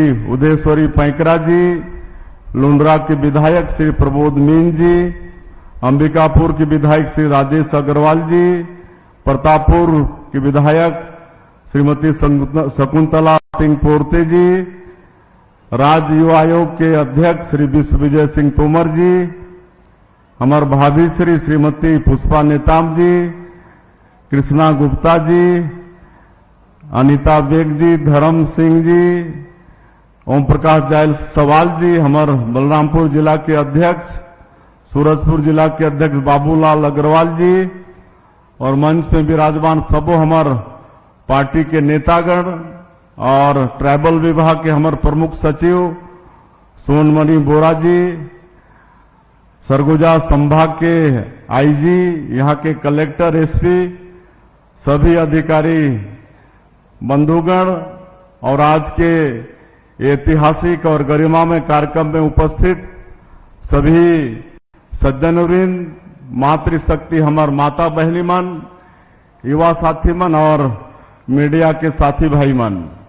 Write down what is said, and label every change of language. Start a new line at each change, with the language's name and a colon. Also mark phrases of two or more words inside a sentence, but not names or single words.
Chhattisgarhi: उदयश्वरी पैंकरा जी, लुंड्रा के विधायक श्री प्रबोध मीन जी, अंबिकापुर के विधायक श्री राजेश अग्रवाल जी, प्रतापपुर के विधायक श्रीमती शकुंतला सिंह पोर्ते जी, राज्य युवा आयोग के अध्यक्ष श्री विश्वविजय सिंह तोमर जी, हमार भाभी श्रीमती पुष्पा नेताम जी, कृष्णा गुप्ता जी, अनिता बेग जी, धर्म सिंह जी, ओम प्रकाश जायसवाल जी, हमार बलरामपुर जिला के अध्यक्ष, सूरजपुर जिला के अध्यक्ष बाबूलाल अग्रवाल जी, और मंच में विराजमान सबो हमार पार्टी के नेतागण और ट्राइबल विभाग के हमार प्रमुख सचिव सोनमणि बोरा जी, सरगुजा संभाग के आईजी, यहां के कलेक्टर, एसपी, सभी अधिकारी बंधुगण और आज के ऐतिहासिक और गरिमामय कार्यक्रम में उपस्थित सभी सज्जनवृंद, मातृशक्ति हमार माता बहनी मन, युवा साथी मन और मीडिया के साथी भाई मन,